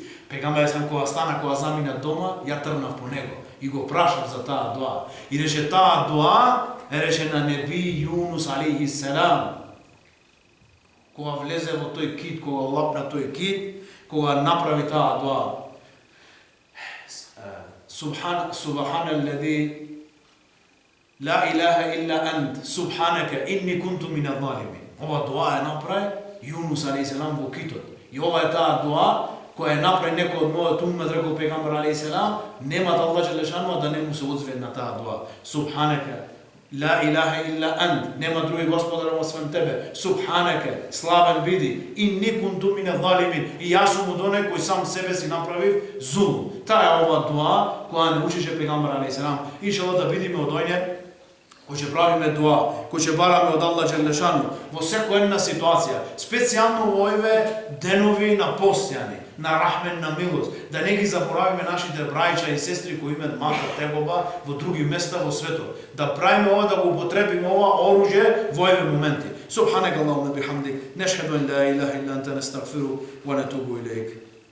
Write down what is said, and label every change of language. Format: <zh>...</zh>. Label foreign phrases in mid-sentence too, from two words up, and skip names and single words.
<mk>Пегамбер</mk> <ar>عليه السلام</ar> <mk>кога стана, кога замина дома, ја трнав по него и го прашав за таа дуа. И рече таа дуа, рече на неби Јунус</mk> <ar>عليه السلام.</ar> <mk>Кога влезе во тој кит, кога лапна тој кит, кога направи таа дуа.</mk> <ar>سبحان الذي لا إله إلا أنت، سبحانك إني كنت من الظالمين.</ar> <mk>Ова дуа е направи Јунус</mk> <ar>عليه السلام</ar> <mk>во китот. И ова е таа дуа која е направи некој од мојот уммет, рекол пегамбер</mk> <ar>عليه السلام,</ar> <mk>нема да</mk> <ar>الله جل شأنه</ar> <mk>да не му се одзве на таа дуа.</mk> <ar>سبحانك لا إله إلا أنت,</ar> <mk>нема други господар освен тебе. Субханака, славен биди,</mk> <ar>إني كنت من الظالمين.</ar> <mk>И јас сум од оној кој сам себе си направив зулум. Таа е ова дуа која не учише пегамбер</mk> <ar>عليه السلام.</ar> <mk>Иншаллах да бидеме од оној кој ќе правиме дуа, кој ќе бараме од</mk> <ar>الله جل شأنه</ar> <mk>во секоја една ситуација, специјално во овие денови на постојани, на рахмен, на милост, да не ги заборавиме нашите браќа и сестри кои имаат мака тегоба во други места во светот. Да правиме ова, да го употребиме ова оружје во овие моменти.</mk> <ar>سبحانك اللهم بحمدك، نشهد أن لا إله إلا أنت، نستغفر ونتوب إليك.</ar>